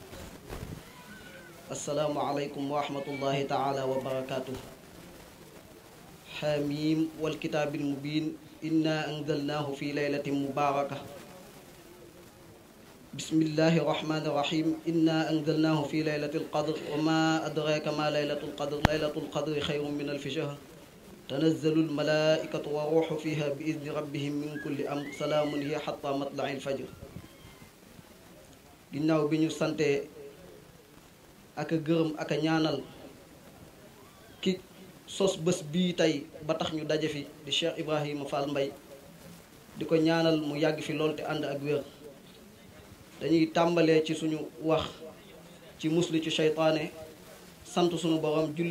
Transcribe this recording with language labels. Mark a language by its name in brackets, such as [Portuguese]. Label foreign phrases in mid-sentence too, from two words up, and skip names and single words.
[Arabic] السلام عليكم ورحمة الله تعالى وبركاته حميم والكتاب المبين إنا أنزلناه في ليلة مباركة بسم الله الرحمن الرحيم إنا أنزلناه في ليلة القدر وما أدراك ما ليلة القدر ليلة القدر خير من ألف شهر تنزل الملائكة والروح فيها بإذن ربهم من كل أمر سلام هي حتى مطلع الفجر [Wolof] ginnaaw bi ñu sante ak a gërëm ak a ñaanal ki sos bés bii tey ba tax ñu daje fi di Cheikh Ibrahima Fall Mbaye di ko ñaanal mu yàgg fi lool te ànd ak wér dañuy tàmbalee ci suñu wax ci musli ci seytaane sant suñu borom julli